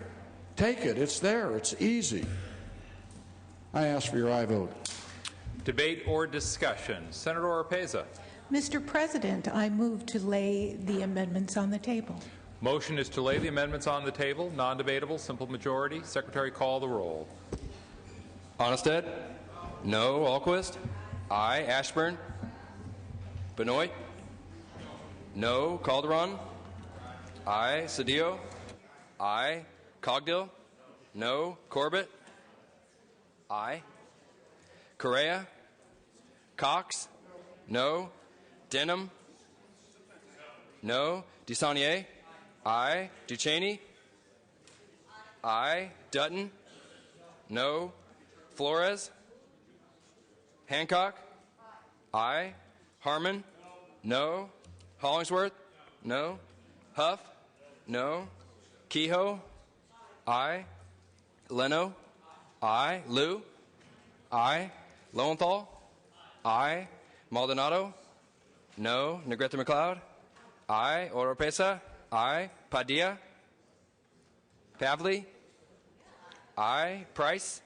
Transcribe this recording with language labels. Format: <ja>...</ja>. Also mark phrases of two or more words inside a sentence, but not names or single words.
<en>Take it. It's there. It's easy. I ask for your aye vote. Debate or discussion? Senator Oropeza. Mr. President, I move to lay the amendments on the table. Motion is to lay the amendments on the table. Non-debatable, simple majority. Secretary, call the roll. Onnested? No. Alquist? Aye. Ashburn? Benoit? No. Calderon? Aye. Cedillo? Aye. Cogdill? No. Corbett? Aye. Correa? Cox? No. Denham? No. DeSaulnier? Aye. Ducheney? Aye. Dutton? No. Flores? Hancock? Aye. Harmon? No. Hollingsworth? No. Huff? No. Kehoe? Aye. Leno? Aye. Liu? Aye. Lowenthal? Aye. Maldonado? No. Negrete McLeod? Aye. Oropesa? Aye. Padilla? Pavley? Aye. Price?</en>